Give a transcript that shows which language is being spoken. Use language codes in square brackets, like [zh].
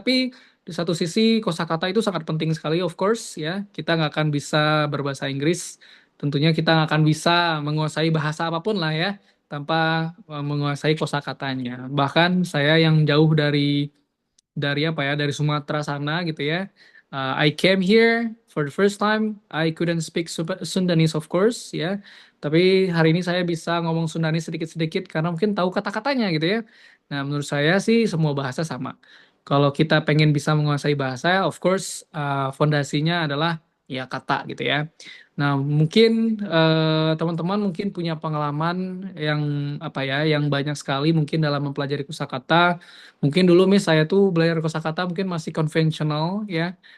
[id] Tapi di satu sisi kosakata itu sangat penting sekali, of course ya. Kita nggak akan bisa berbahasa Inggris, tentunya kita nggak akan bisa menguasai bahasa apapun lah ya tanpa menguasai kosakatanya. Bahkan saya yang jauh dari Sumatera sana gitu ya. [en] I came here for the first time. I couldn't speak Sundanese of course ya. [id] Tapi hari ini saya bisa ngomong Sundanese sedikit-sedikit karena mungkin tahu kata-katanya gitu ya. Nah, menurut saya sih semua bahasa sama. Kalau kita pengen bisa menguasai bahasa, of course fondasinya adalah ya kata gitu ya. Nah, mungkin teman-teman mungkin punya pengalaman yang banyak sekali mungkin dalam mempelajari kosakata. Mungkin dulu saya tuh belajar kosakata mungkin masih konvensional ya.